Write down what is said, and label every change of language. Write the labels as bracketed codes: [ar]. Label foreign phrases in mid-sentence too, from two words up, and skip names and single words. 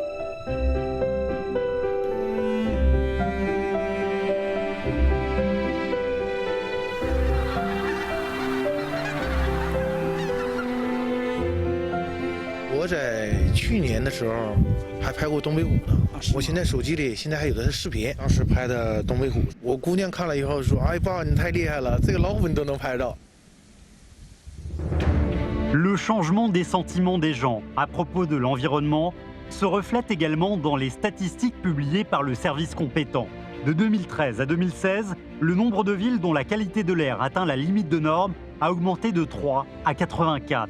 [zh] 我在去年的时候还拍过东北虎呢，我现在手机里现在还有的是视频，当时拍的东北虎。我姑娘看了以后说：“哎，爸，你太厉害了，这个老虎你都能拍到。” [fr] Le changement des sentiments des gens à propos de l'environnement se reflète également dans les statistiques publiées par le service compétent. De 2013 à 2016, le nombre de villes dont la qualité de l'air atteint la limite de norme a augmenté de 3 à 84.